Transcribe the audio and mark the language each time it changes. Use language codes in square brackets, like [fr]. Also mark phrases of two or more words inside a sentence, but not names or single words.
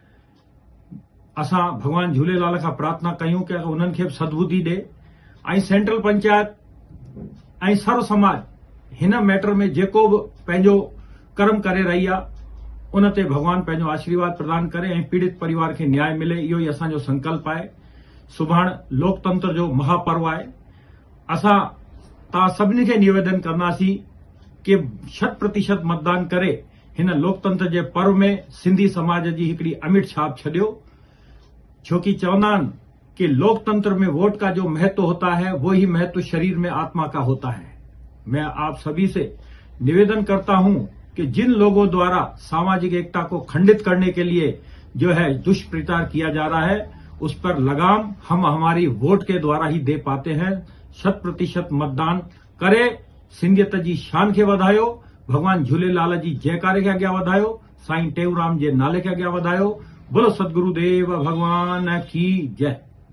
[sd] असां भगवान झूलेलाल खां प्रार्थना कयूं कि उन्हनि खे सद्बुद्धि ॾे ऐं सेंट्रल पंचायत ऐं सर्व समाज हिन मैटर में जेको बि पंहिंजो कर्म करे रही आहे, उन ते भगवान पंहिंजो आशीर्वाद प्रदान करे ऐं पीड़ित परिवार खे न्याय मिले, इहो ई असांजो संकल्प आहे। सुभाणे लोकतंत्र जो महापर्व आहे। असां तव्हां सभिनी खे निवेदन कंदासीं कि 100% मतदान करे हिन लोकतंत्र जे पर्व में सिंधी समाज जी हिकिड़ी अमिट छाप छॾियो। छो कि चवंदा आहिनि कि [hi] लोकतंत्र में वोट का जो महत्व होता है, वो ही महत्व शरीर में आत्मा का होता है। मैं आप सभी से निवेदन करता हूं कि जिन लोगों द्वारा सामाजिक एकता को खंडित करने के लिए जो है दुष्प्रचार किया जा रहा है, उस पर लगाम हम हमारी वोट के द्वारा ही दे पाते हैं। [sd] 100% मतदान करे। सिंधियत जी शान खे वधायो। भगवान झूलेलाल जी जयकारे खे अॻियां वधायो। साईं टेऊंराम जे नाले खे अॻियां वधायो। [hi] बोलो सतगुरुदेव भगवान की जय।